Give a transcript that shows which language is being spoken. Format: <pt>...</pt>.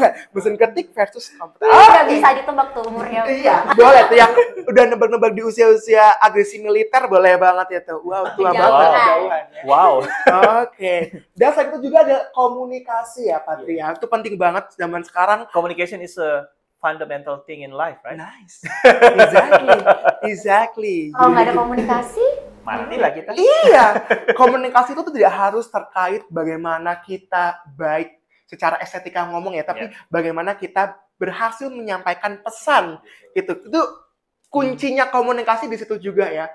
<id>Mesin ketik versus komputer. Nggak bisa ditebak tuh umurnya. Iya, boleh tuh yang udah nebak-nebak di usia-usia agresi militer, boleh banget ya tuh. Wow, tua banget jauhan. Wow. Oke. Dan selain itu juga ada komunikasi ya, Patri ya. Itu penting banget zaman sekarang.</id> <en>Communication is a fundamental thing in life, right? Nice. Exactly.</en> <id>Kalau nggak ada komunikasi, matilah kita. Iya. Komunikasi itu tuh tidak harus terkait bagaimana kita baik secara estetika ngomong ya, tapi bagaimana kita berhasil menyampaikan pesan. Itu kuncinya komunikasi di situ juga ya.</id>